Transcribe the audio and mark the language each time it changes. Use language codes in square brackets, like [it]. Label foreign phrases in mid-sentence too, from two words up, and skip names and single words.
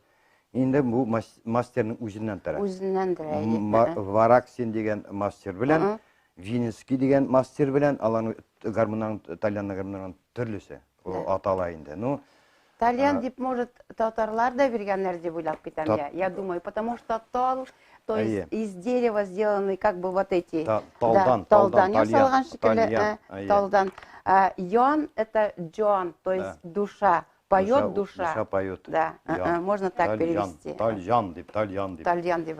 [tt] Инде бу мастерның үзеннән тора. Вараксин дигән мастер белән, Винский дигән мастер белән, аларның гармонның тальянның гармонның төрлесе. атала инде. Ну, Тальян дип, [ru] может, [tt] татарлар да бергәннәр дип уйлап китәм [ru] я думаю, потому что тал, то есть из дерева сделаны как бы вот эти [tt] талдан ясалган шикелле, талдан. [ru] Ян это Джон, то есть душа, поет душа. Душа поет. Да, можно так перевести. [tt] Тальян дип, тальян дип. Тальян дип.